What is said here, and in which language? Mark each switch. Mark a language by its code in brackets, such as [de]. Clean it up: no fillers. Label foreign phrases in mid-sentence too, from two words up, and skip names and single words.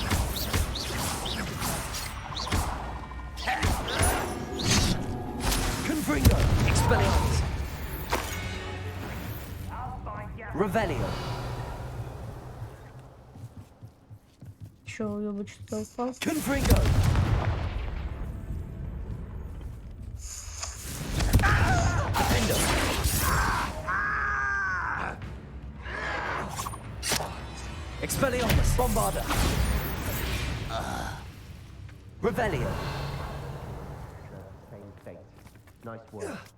[la] Confringo. Expelliarmus. Revelio. [ru] Еще уебать что упал. [la] Confringo. Defendo. Expelliarmus. Bombarda. Revelio. [en] Same fate. Nice work.